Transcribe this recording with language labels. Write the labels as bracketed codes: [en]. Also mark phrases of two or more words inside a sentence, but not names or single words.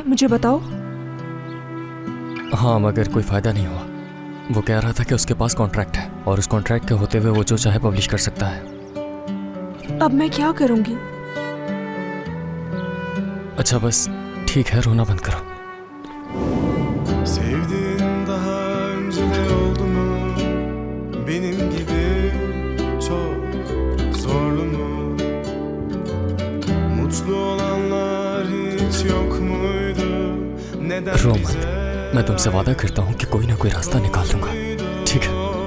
[ur] مجھے بتاؤ. ہاں، مگر کوئی فائدہ نہیں ہوا۔ وہ کہہ رہا تھا کہ اس کے پاس کانٹریکٹ ہے اور اس کانٹریکٹ کے ہوتے ہوئے وہ جو چاہے پبلش کر سکتا ہے. اب میں کیا کروں گی? اچھا بس ٹھیک ہے، رونا بند کرو. [tr] Sevdiğin daha önce de oldu mu? Benim gibi çok zorlu mu? Mutlu olanlar hiç yok muydu? Neden [ur] रो [tr] bize [ur] مت، میں تم سے وعدہ کرتا ہوں کہ کوئی نہ کوئی راستہ نکال دوں گا، ٹھیک ہے?